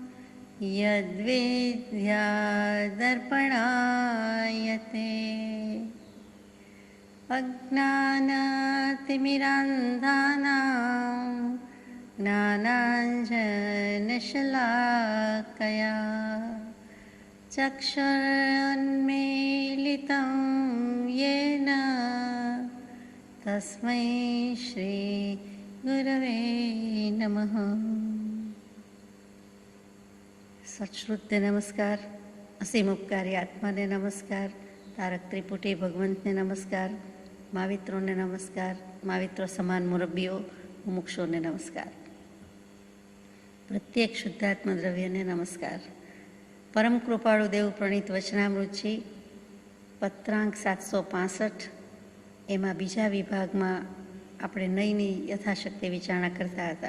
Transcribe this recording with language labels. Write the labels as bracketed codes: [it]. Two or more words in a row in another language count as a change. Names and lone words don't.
[sa] यद्विद्यादर्पणायते अज्ञानतिमिरान्धानां ज्ञानाञ्जनशलाकया चक्षुरुन्मीलितं येन तस्मै श्रीगुरवे नमः। [gu] સશ્રુત્ય નમસ્કાર, અસીમ ઉપકારી આત્માને નમસ્કાર, તારક ત્રિપુટી ભગવંતને નમસ્કાર, માવિત્રોને નમસ્કાર, माविત્રો સમાન મુરબ્બીઓ મુમુક્ષોને નમસ્કાર, પ્રત્યેક શુદ્ધાત્મ દ્રવ્યને નમસ્કાર। પરમ કૃપાળુ દેવ પ્રણીત વચનામૃતજી પત્રાંક 765 એમાં બીજા વિભાગમાં આપણે નયની યથાશક્તિ વિચારણા કરતા હતા।